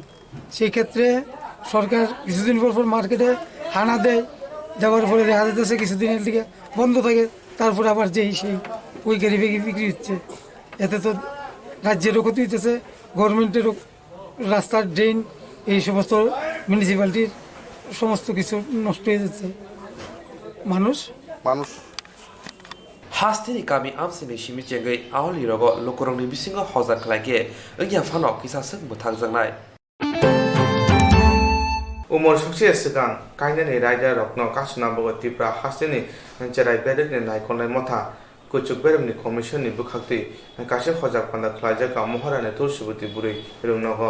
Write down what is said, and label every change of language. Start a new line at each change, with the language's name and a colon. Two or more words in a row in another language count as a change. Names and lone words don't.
Bangla: সেই ক্ষেত্রে সরকার কিছুদিন পর মার্কেটে হানা দেয়, দেওয়ার পরে দেখা যাচ্ছে কিছুদিনের দিকে বন্ধ থাকে, তারপরে আবার সেই ওই ক্যারি ব্যাগই বিক্রি হচ্ছে। এতে তো রাজ্যেরও ক্ষতি হইতেছে, গভর্নমেন্টেরও, রাস্তার ড্রেন, এই সমস্ত মিউনিসিপ্যালিটির সমস্ত কিছু নষ্ট হয়ে যাচ্ছে। মানুষ
Kok Borok: Hastini kami amsini shimi jengai ahli rogo lokorongni bisingo hozar khlaike engya phano kisa sek muthak jangnai umor sukse sigang kainani raida rokno kasuna bogo tipra hastini cherai bedek ni naikonai motha kuchuk beremni commission ni bukhakti kashe hojak panda khlajaka moharane tulsibuti buri rungnogo